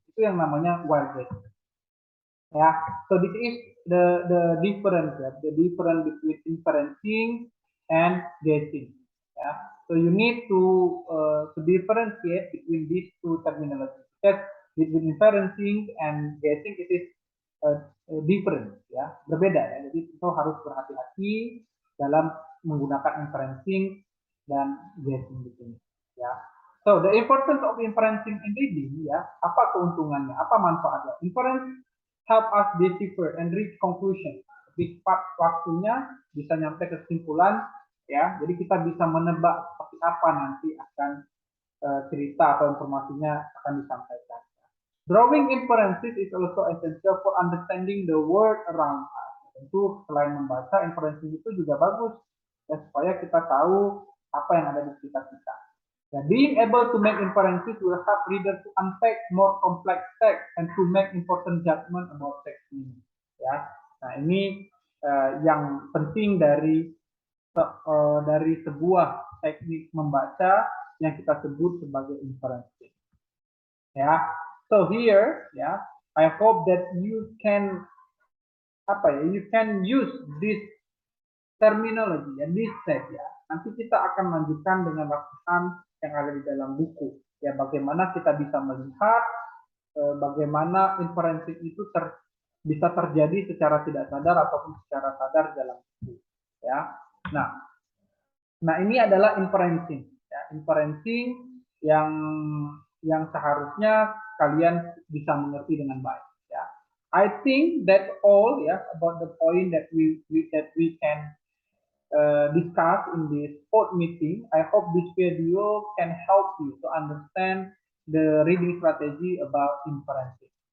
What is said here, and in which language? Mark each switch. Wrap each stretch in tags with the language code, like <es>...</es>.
<id>Itu yang namanya</id> <en>while guessing. Ya, so this is the difference, ya, the difference between inferencing and guessing. Ya, so you need to differentiate between these two terminologies. Because between inferencing and guessing, it is different</en> <id>ya, berbeda ya. Jadi itu harus berhati-hati dalam menggunakan inferencing dan guessing di sini ya.</id> <en>So the importance of inferencing in reading ya,</en> <id>apa keuntungannya, apa manfaatnya?</id> <en>Inference help us decipher and reach conclusion.</en> <id>Lebih cepat waktunya, bisa nyampe kesimpulan ya. Jadi kita bisa menebak seperti apa nanti akan cerita atau informasinya akan disampaikan.</id> <en>Drawing inferences is also essential for understanding the world around us.</en> <id>Tentu selain membaca, inferencing itu juga bagus ya, supaya kita tahu apa yang ada di sekitar kita.</id> <en>And being able to make inferences will help readers to unpack more complex text and to make important judgment about text meaning.</en> <id>Ya, nah ini yang penting dari sebuah teknik membaca yang kita sebut sebagai inferencing.</id> <en>Ya, so here ya, I hope that you can you can use this terminology ya, this set ya.</en> <id>Nanti kita akan lanjutkan dengan latihan yang ada di dalam buku ya, bagaimana kita bisa melihat bagaimana inferencing itu bisa terjadi secara tidak sadar ataupun secara sadar dalam buku ya. Nah ini adalah inferencing ya, inferencing yang seharusnya kalian bisa mengerti dengan baik ya.</id> <en>I think that all ya about the point that we can discuss in this board meeting. I hope this video can help you to understand the reading strategy about inferencing.</en>